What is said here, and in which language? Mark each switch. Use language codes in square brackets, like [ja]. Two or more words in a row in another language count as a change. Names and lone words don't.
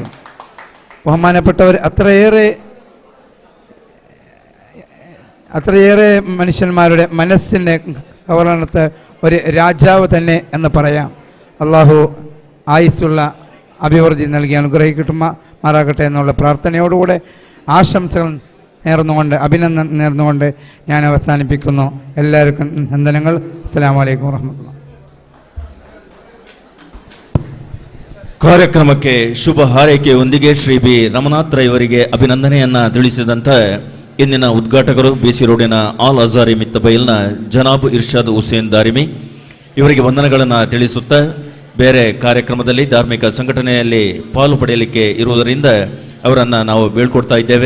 [ml] ബഹുമാനപ്പെട്ടവർ അത്രയേറെ മനുഷ്യന്മാരുടെ മനസ്സിൻ്റെ കവർണത്തെ ഒരു രാജാവ് തന്നെ എന്ന് പറയാം. അള്ളാഹു ആയുസ്സുള്ള അഭിവൃദ്ധി നൽകി അനുഗ്രഹിക്കട്ടുമാറാകട്ടെ എന്നുള്ള പ്രാർത്ഥനയോടുകൂടെ ആശംസകൾ നേർന്നുകൊണ്ട് അഭിനന്ദനം നേർന്നുകൊണ്ട് ഞാൻ അവസാനിപ്പിക്കുന്നു. എല്ലാവർക്കും വന്ദനങ്ങൾ. [ar] السلام عليكم ورحمة الله. [kn] ಕಾರ್ಯಕ್ರಮಕ್ಕೆ ಶುಭ ಹಾರೈಕೆಯೊಂದಿಗೆ ಶ್ರೀ ಬಿ ರಮನಾಥ್ ರೈ ಅವರಿಗೆ ಅಭಿನಂದನೆಯನ್ನ ತಿಳಿಸಿದಂತೆ ಇಂದಿನ ಉದ್ಘಾಟಕರು ಬಿಸಿ ರೋಡಿನ ಆಲ್ ಅಜಾರಿ ಮಿತ್ತಬೈಲ್ನ ಜನಾಬ್ ಇರ್ಷಾದ್ ಹುಸೇನ್ ದಾರಿಮಿ ಇವರಿಗೆ ವಂದನೆಗಳನ್ನು ತಿಳಿಸುತ್ತಾ ಬೇರೆ ಕಾರ್ಯಕ್ರಮದಲ್ಲಿ ಧಾರ್ಮಿಕ ಸಂಘಟನೆಯಲ್ಲಿ ಪಾಲು ಪಡೆಯಲಿಕ್ಕೆ ಇರುವುದರಿಂದ ಅವರನ್ನು ನಾವು ಬೀಳ್ಕೊಡ್ತಾ ಇದ್ದೇವೆ.